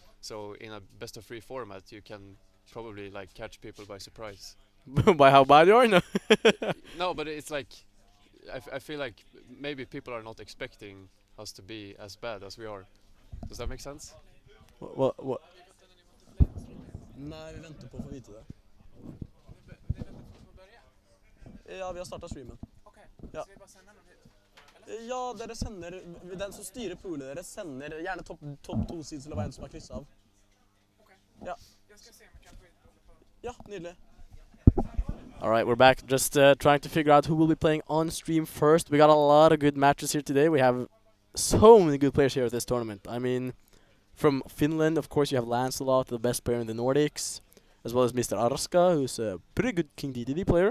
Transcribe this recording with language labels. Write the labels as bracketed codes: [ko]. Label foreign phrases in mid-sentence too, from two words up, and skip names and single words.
[en] So in a best of three format, you can probably like catch people by surprise. by how bad you are, no. No, but it's like I feel like maybe people are not expecting us to be as bad as we are. Does that make sense? What? [sv] Nej, vi väntar på att få veta det. Ja, vi har startat streamen. Okej, Ja. så vi bara sender någon hit? [no] Ja, dere sender, den som styrer poolen, dere sender gjerne topp 2 sides eller hva enn som har krysset av. [sv] Okej. Ja. Jag ska se om jag kan få in det på. Ja, [en] nydelig. All right, we're back. Just trying to figure out who will be playing on stream first. We got a lot of good matches here today. We have so many good players here at this tournament. I mean, from Finland, of course, you have Lancelot, the best player in the Nordics, as well as Mr. Arska, who's a pretty good King DDD player.